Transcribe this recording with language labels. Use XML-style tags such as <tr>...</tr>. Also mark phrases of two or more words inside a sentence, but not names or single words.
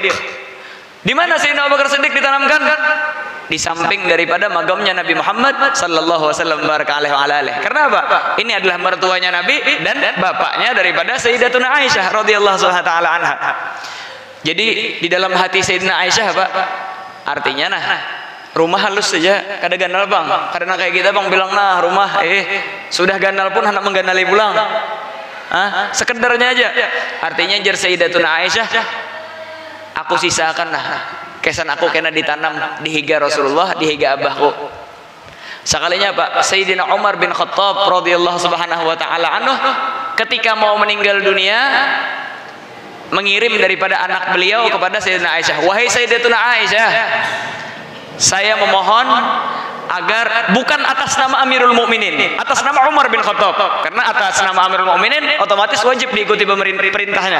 <id>Di mana Sayyidina Abu Bakar Siddiq ditanamkan? Di samping daripada magamnya Nabi Muhammad</id> <ar>sallallahu alaihi.</ar> <id>Karena apa? Ini adalah mertuanya Nabi dan bapaknya daripada Sayyidatuna Aisyah</id> <ar>radhiyallahu taala anha.</ar> <bjn>Jadi di dalam hati Sayyidina Aisyah Pak, artinya rumah halus saja kada ganal Bang. Karena kayak kita Bang bilang rumah sudah ganal pun hendak mengganali pulang.</bjn> <id>Sekedarnya aja.</id> <bjn>Artinya jar Sayyidatuna Aisyah, aku sisakan kesan aku kena ditanam di higa Rasulullah, di higa abahku. Sekalinya Pak,</bjn> <id>Sayyidina Umar bin Khattab</id> <ar>radhiyallahu subhanahu wa ta'ala anhu</ar> <id>ketika mau meninggal dunia mengirim daripada anak beliau kepada Sayyidina Aisyah, wahai Sayyidatuna Aisyah, saya memohon agar bukan atas nama Amirul Mukminin, atas nama Umar bin Khattab, karena atas nama Amirul Mukminin otomatis wajib diikuti perintahnya.</id>